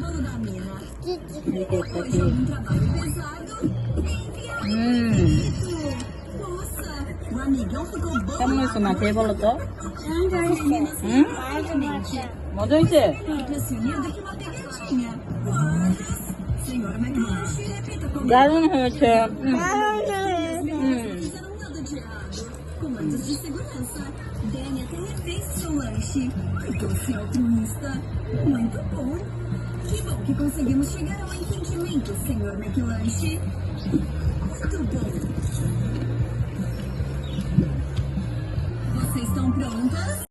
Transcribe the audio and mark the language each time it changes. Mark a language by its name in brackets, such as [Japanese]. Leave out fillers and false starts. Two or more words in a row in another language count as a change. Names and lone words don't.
[Bangla] কেমন হয়েছে না খেয়ে বলো তো? মজা হয়েছে? দারুণ হয়েছে। [Portuguese] Que conseguimos chegar a um entendimento, senhor McLanche. Muito bom. Vocês estão prontas?